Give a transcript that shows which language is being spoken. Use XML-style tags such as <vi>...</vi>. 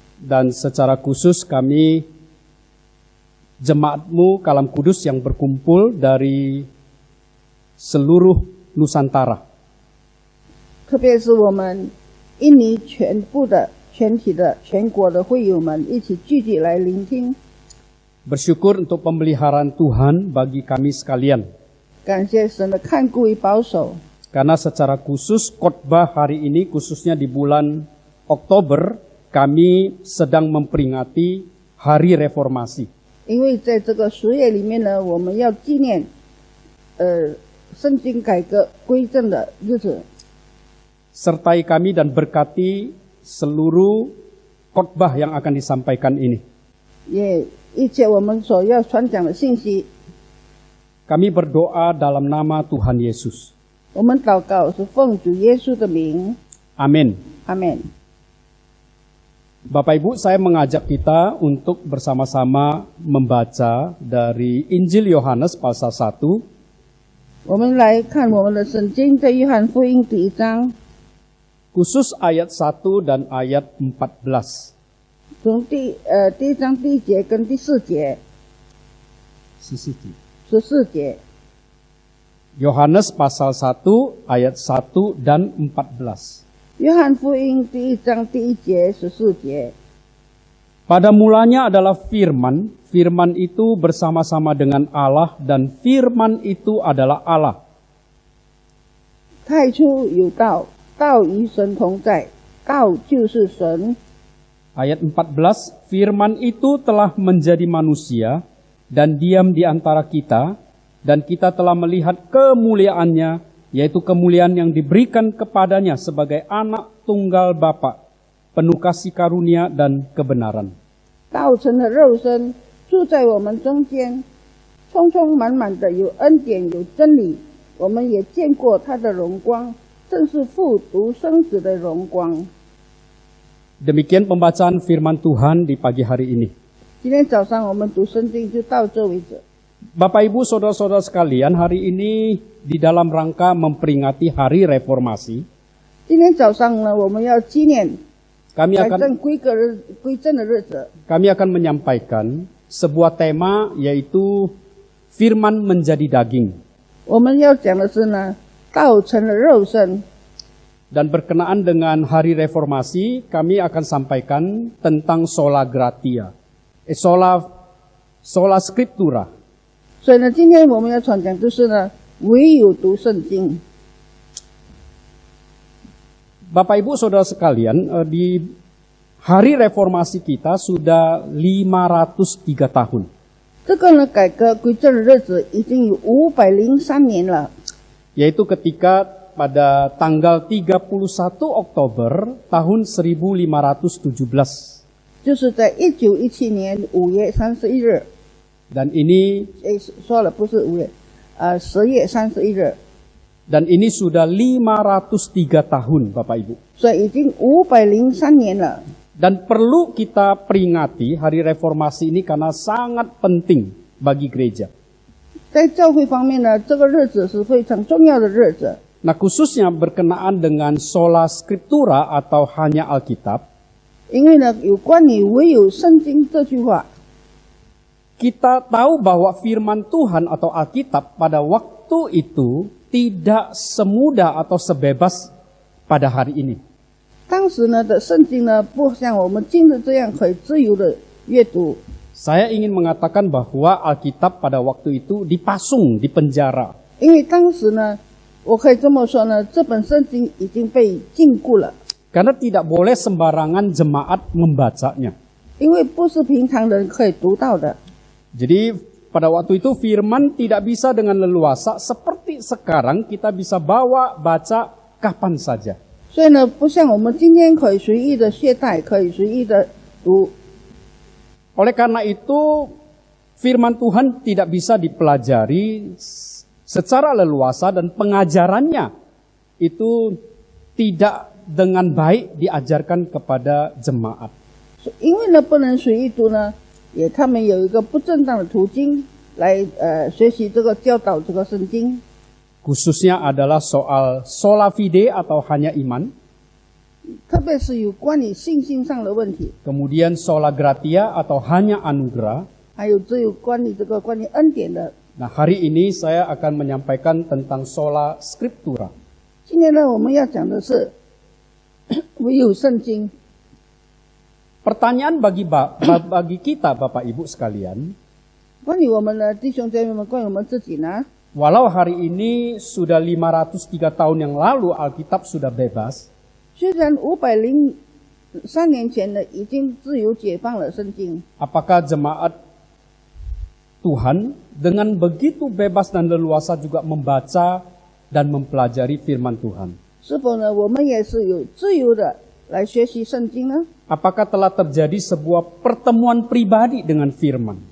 <id>Dan secara khusus kami jemaat-Mu Kalam Kudus yang berkumpul dari seluruh Nusantara.</id> <zh>特别是我们印尼全部的、全体的、全国的会友们一起聚集来聆听。</zh> <id>Bersyukur untuk pemeliharaan Tuhan bagi kami sekalian.</id> <zh>感谢神的看顾与保守，</zh> <id>Karena secara khusus khotbah hari ini, khususnya di bulan Oktober, kami sedang memperingati Hari Reformasi.</id> <zh>因为在这个10月里面呢，我们要纪念圣经改革归正的日子。</zh> <id>Sertai kami dan berkati seluruh khotbah yang akan disampaikan ini.</id> <zh>也一切我们所要传讲的信息，</zh> <id>Kami berdoa dalam nama Tuhan Yesus.</id> <zh>我们祷告是奉主耶稣的名，</zh> <id>Amin.</id> <zh>阿门。</zh> <id>Bapak Ibu, saya mengajak kita untuk bersama-sama membaca dari Injil Yohanes pasal 1.</id> <zh>我们来看我们的圣经，在约翰福音第1章，</zh> <id>Khusus ayat 1 dan ayat 14.</id> <zh>从第1章第1节跟第4节、14节。</zh> <id>Yohanes pasal 1 ayat 1 dan 14.</id> <zh>约翰福音第1章第1节、14节。</zh> <id>Pada mulanya adalah firman, firman itu bersama-sama dengan Allah dan firman itu adalah Allah.</id> <zh>太初有道，道与神同在，道就是神。</zh> <id>Ayat 14, firman itu telah menjadi manusia dan diam di antara kita, dan kita telah melihat kemuliaannya, yaitu kemuliaan yang diberikan kepadanya sebagai anak tunggal Bapa, penuh kasih karunia dan kebenaran.</id> <zh>道成了肉身，住在我们中间，充充满满的有恩典有真理。我们也见过他的荣光，正是父独生子的荣光。</zh> <id>Demikian pembacaan firman Tuhan di pagi hari ini.</id> <zh>今天早上我们读圣经就到这为止。</zh> <id>Bapak Ibu Saudara-saudara sekalian, hari ini di dalam rangka memperingati Hari Reformasi,</id> <zh>今天早上呢，我们要纪念</zh> <id>kami</id> <zh>改</zh> <id>akan</id> <zh>正归正的日子。</zh> <id>kami akan menyampaikan sebuah tema, yaitu firman menjadi daging.</id> <zh>我们要讲的是呢，道成了肉身。</zh> <id>Dan berkenaan dengan Hari Reformasi, kami akan sampaikan tentang sola gratia, sola scriptura.</id> <zh>所以呢，今天我们要传讲就是呢，唯有读圣经。</zh> <id>Bapak Ibu Saudara sekalian, di Hari Reformasi kita sudah 503 tahun.</id> <zh>这个呢，改革归正的日子已经有503年了，</zh> <id>Yaitu ketika pada tanggal 31 Oktober tahun 1517.</id> <zh>就是在1917年5月31日。</zh> <id>Dan ini</id> <zh>说了不是5月，10月31日。</zh> <id>Dan ini sudah 503 tahun Bapak Ibu.</id> <zh>所以已经503年了。</zh> <id>Dan perlu kita peringati hari reformasi ini karena sangat penting bagi gereja.</id> <zh>在教会方面呢，这个日子是非常重要的日子。</zh> <id>Nah khususnya berkenaan dengan sola scriptura atau hanya Alkitab.</id> <zh>因为呢，有关于唯有圣经这句话，</zh> <id>Kita tahu bahwa firman Tuhan atau Alkitab pada waktu itu tidak semudah atau sebebas pada hari ini.</id> <zh>当时呢的圣经呢，不像我们今日这样可以自由的阅读。</zh> <id>Saya ingin mengatakan bahwa Alkitab pada waktu itu dipasung di penjara.</id> <zh>因为当时呢，我可以这么说呢，这本圣经已经被禁锢了，</zh> <id>Karena tidak boleh sembarangan jemaat membacanya.</id> <zh>因为不是平常人可以读到的。</zh> <id>Jadi pada waktu itu firman tidak bisa dengan leluasa seperti sekarang kita bisa bawa baca kapan saja.</id> <zh>所以呢，不像我们今天可以随意的携带，可以随意的读。</zh> <id>Oleh karena itu firman Tuhan tidak bisa dipelajari secara leluasa dan pengajarannya itu tidak dengan baik diajarkan kepada jemaat.</id> <zh>因为呢，不能随意读呢，他们有一个不正当的途径来学习这个教导这个圣经。</zh> <id>Khususnya adalah soal sola fide atau hanya iman.</id> <zh>特别是有关于信心上的问题，</zh> <id>Kemudian sola gratia atau hanya anugerah.</id> <zh>还有只有关于关于恩典的。</zh> <id>Nah hari ini saya akan menyampaikan tentang sola scriptura.</id> <zh>今天呢，我们要讲的是唯有圣经。</zh> <id>Pertanyaan bagi kita Bapak Ibu sekalian.</id> <zh>关于我们的弟兄姐妹们，关于我们自己呢，</zh> <id>Walau hari ini sudah 503 tahun yang lalu Alkitab sudah bebas.</id> <zh>虽然503年前呢已经自由解放了圣经，</zh> <id>Apakah jemaat Tuhan dengan begitu bebas dan leluasa juga membaca dan mempelajari firman Tuhan?</id> <zh>是否呢我们也是有自由的来学习圣经呢？</zh> <id>Apakah telah terjadi sebuah pertemuan pribadi dengan firman?</id>